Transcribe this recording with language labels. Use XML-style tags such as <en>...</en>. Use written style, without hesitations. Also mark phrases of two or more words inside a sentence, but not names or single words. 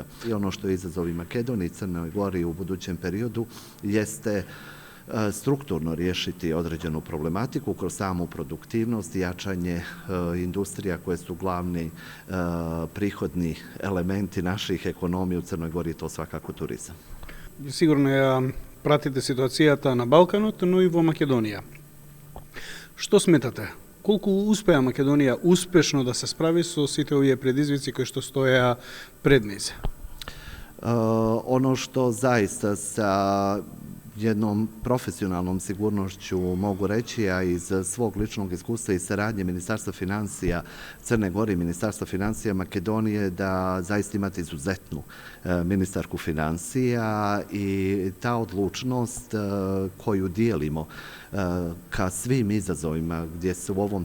<sr>I ono što je izazov i Makedoniji i Crnoj Gori u budućem periodu jeste strukturno riješiti određenu problematiku kroz samu produktivnost i jačanje industrija koje su glavni prihodni elementi naših ekonomija u Crnoj Gori, to svakako turizam.</sr> <mk>Сигурно ја пратите ситуацијата на Балканот, но и во Македонија. Што сметате? Колку успеа Македонија успешно да се справи со сите овие предизвици кои што стоја пред низ?</mk> <sr>Ono što zaista sa jednom profesionalnom sigurnošću mogu reći, a iz svog ličnog iskustva i saradnje Ministarstva financija Crne Gore i Ministarstva financija Makedonije, da zaista imate izuzetnu ministarku financija i ta odlučnost koju dijelimo ka svim izazovima gdje se u ovom</sr>